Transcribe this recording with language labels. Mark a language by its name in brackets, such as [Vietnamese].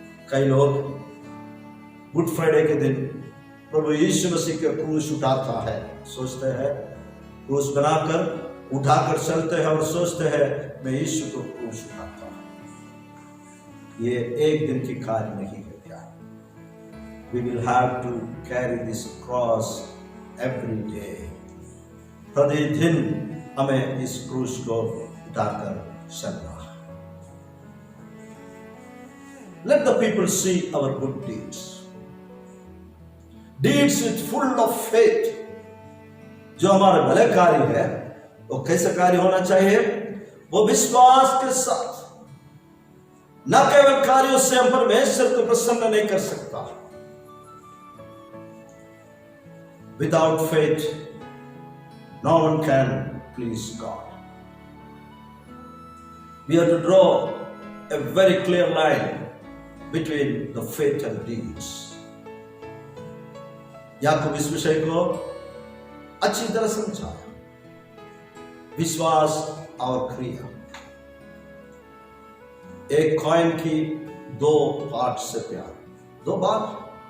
[Hindi] कई लोग good Friday के दिन प्रभु यीशु मसीह के क्रूस उठाता है, सोचते हैं, क्रूस बनाकर उठाकर चलते हैं और सोचते हैं मैं यीशु को क्रूस उठाता हूं। ये एक दिन की कार्य नहीं है क्या? [English] We will have to carry this cross every day. [Hindi] प्रतिदिन हमें इस क्रूस को उठाकर चलना है। [English] Let the people see our good deeds. Deeds with full of faith. [Hindi] जो हमारे भले कार्य है वो कैसे कार्य होना चाहिए? वो विश्वास के साथ। न केवल कार्यों से हम परमेश्वर को प्रसन्न नहीं कर सकता। [English] Without faith, no one can please God. We have to draw a very clear line between the faith and deeds. [Hindi] याकूब इस विषय को अच्छी तरह समझाया। विश्वास और क्रिया एक कॉइन की दो पार्ट से प्यार, दो बात।